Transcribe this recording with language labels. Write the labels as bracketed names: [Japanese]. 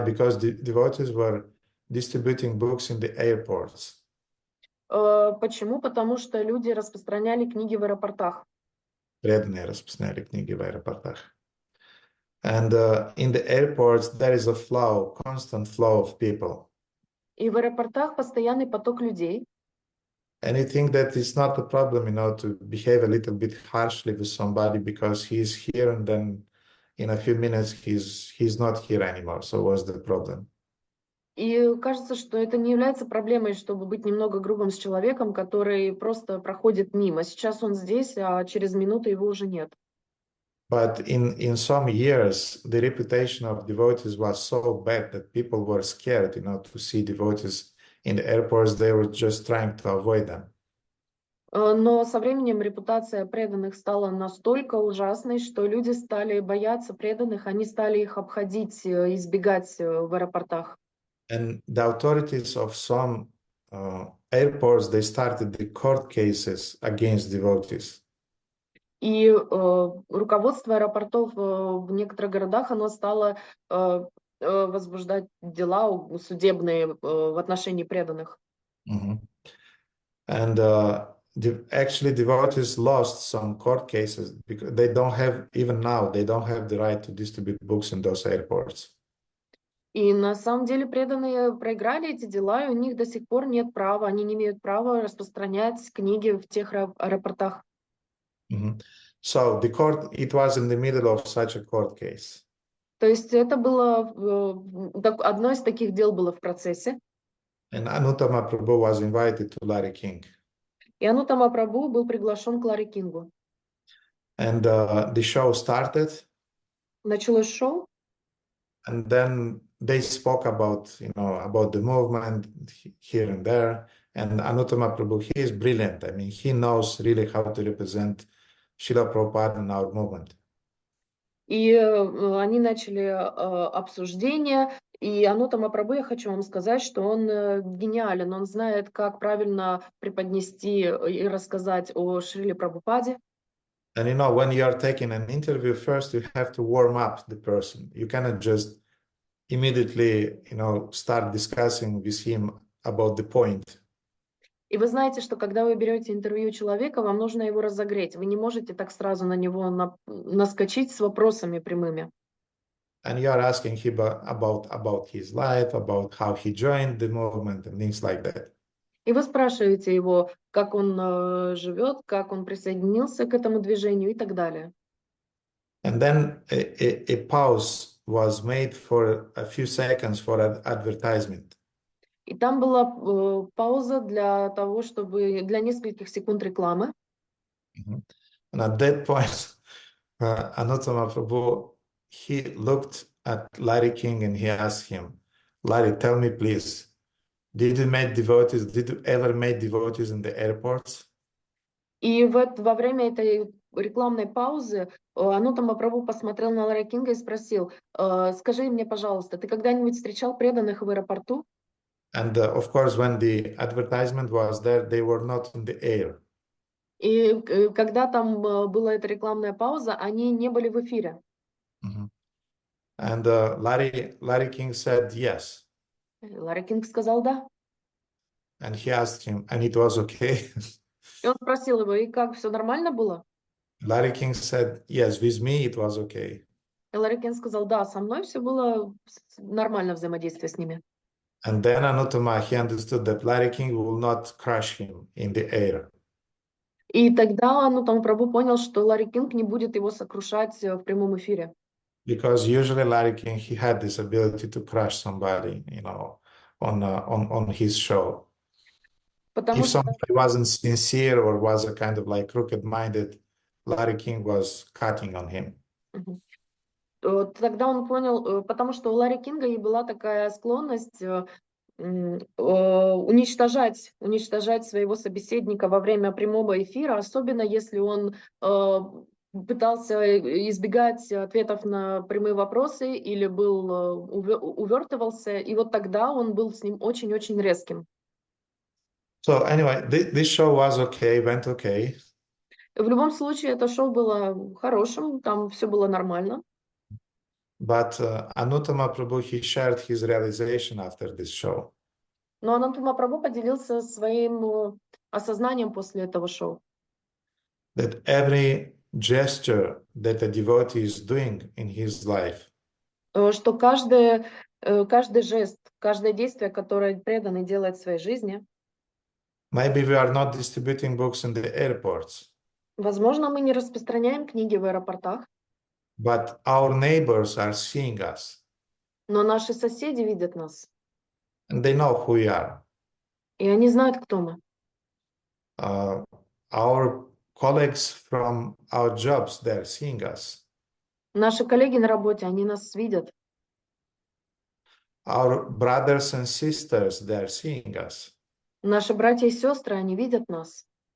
[English] Because the devotees were distributing books in the airports. [Russian] Почему? Потому что люди распространяли книги в аэропортах. Преданные распространяли книги в аэропортах. [English] And in the airports there is a flow, constant flow of people. [Russian] И в аэропортах постоянный поток людей. [English] And you think that it's not a problem, to behave a little bit harshly with somebody because he's here and then in a few minutes he's not here anymore. So what's the problem? [Russian] И кажется, что это не является проблемой, чтобы быть немного грубым с человеком, который просто проходит мимо. Сейчас он здесь, а через минуту его уже нет. [English] But in some years, the reputation of devotees was so bad that people were scared, to see devotees in the airports. They were just trying to avoid them. [Russian] Но со временем репутация преданных стала настолько ужасной, что люди стали бояться преданных, они стали их обходить, избегать в аэропортах. [English] And the authorities of some airports, they started the court cases against devotees. [Russian] И руководство аэропортов в некоторых городах, оно стало возбуждать дела судебные в отношении преданных. Mhm. [English] And actually, devotees lost some court cases because they don't have, even now, they don't have the right to distribute books in those airports. [Russian] И на самом деле преданные проиграли эти дела, и у них до сих пор нет права, они не имеют права распространять книги в тех аэропортах. Mhm. [English] So the court, it was in the middle of such a court case. [Russian] То есть это было, одно из таких дел было в процессе. [English] And Anuttama Prabhu was invited to Larry King. [Russian] И Ануттама Прабху был приглашен к Ларри Кингу. [English] And the show started. [Russian] Началось шоу, [English] And then they spoke about, about the movement here and there. And Anuttama Prabhu, he is brilliant. I mean, he knows really how to represent Srila Prabhupada in our movement. [Russian] и они начали обсуждение. И Ануттама Прабху, я хочу вам сказать, что он гениален, он знает, как правильно преподнести и рассказать о Шриле Прабхупаде. [English] And when you are taking an interview, first you have to warm up the person. You cannot just immediately, start discussing with him about the point. [Russian] И вы знаете, что когда вы берете интервью человека, вам нужно его разогреть. Вы не можете так сразу на него наскочить с вопросами прямыми. [English] And you are asking him about his life, about how he joined the movement and things like that. [Russian] И вы спрашиваете его, как он живет, как он присоединился к этому движению и так далее. [English] And then a pause was made for a few seconds for an advertisement. [Russian] И там была пауза для того, чтобы для нескольких секунд рекламы. [English] And at that point, Anuttama Prabhu, he looked at Larry King and he asked him, Larry, tell me please, did you ever meet devotees in the airports? [Russian] И во время этой рекламной паузы Ануттама Прабху посмотрел на Ларри Кинга и спросил: скажи мне, пожалуйста, ты когда-нибудь встречал преданных в аэропорту? [English] And of course, when the advertisement was there, they were not in the air. [Russian] И когда там была эта рекламная пауза, они не были в эфире. [English] And Larry King said yes. [Russian] Ларри Кинг сказал да. [English] And he asked him, and it was okay. [Russian] И он спросил его: и как, все нормально было? [English] Larry King said, yes, with me it was okay. [Russian] И Ларри Кинг сказал: да, со мной все было нормально, взаимодействие с ними. [English] And then Anuttama, he understood that Larry King will not crush him in the air. [Russian] И тогда Ануттама Прабху понял, что Ларри Кинг не будет его сокрушать в прямом эфире. [English] Because usually Larry King, he had this ability to crush somebody, on his show. [Russian] Потому [English] If [Russian] что [English] somebody wasn't sincere or was a kind of like crooked-minded, Larry King was cutting on him. [Russian] тогда он понял, потому что у Ларри Кинга и была такая склонность уничтожать своего собеседника во время прямого эфира, особенно если он пытался избегать ответов на прямые вопросы или увертывался, и вот тогда он был с ним очень-очень резким. [English] So anyway, this show was okay, went okay. [Russian] В любом случае, это шоу было хорошим, там все было нормально. [English] But Anuttama Prabhu, he shared his realization after this show. [Russian] Но Ануттама Прабху поделился своим осознанием после этого шоу. [English] That every gesture that a devotee is doing in his life, [Russian] Что каждый жест, каждое действие, которое преданный делает в своей жизни, [English] maybe we are not distributing books in the airports, [Russian] возможно, мы не распространяем книги в аэропортах, [English] but our neighbors are seeing us. [Russian] но наши соседи видят нас. [English] and they know who we are. [Russian] И они знают, кто мы. [English] Our colleagues from our jobs, they're seeing us. [Russian] Наши коллеги на работе, они нас видят. [English] Our brothers and sisters, they're seeing us. [Russian] Наши братья и сестры, они видят нас.